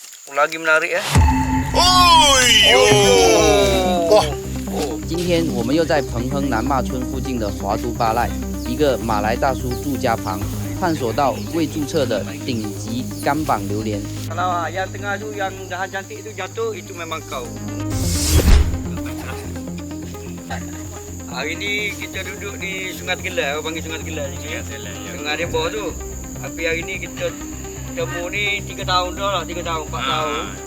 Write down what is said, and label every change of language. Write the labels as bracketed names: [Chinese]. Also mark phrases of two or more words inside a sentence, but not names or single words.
[Malay] Lagi menarik ya. [Chinese] 哇！今天我们又在彭亨南骂村附近的华都巴赖，一个马来大叔住家旁，探索到未注册的顶级干榜榴莲。 [Malay] Kalau yang tengah tu yang dahan cantik tu jatuh, itu memang kau. Hari ni kita duduk di Sungai Tegelan, orang panggil Sungai Tegelan sini. Sungai dia bawah tu. Tapi hari ni kita temu ni 3 tahun dah lah, 3 tahun, 4 tahun.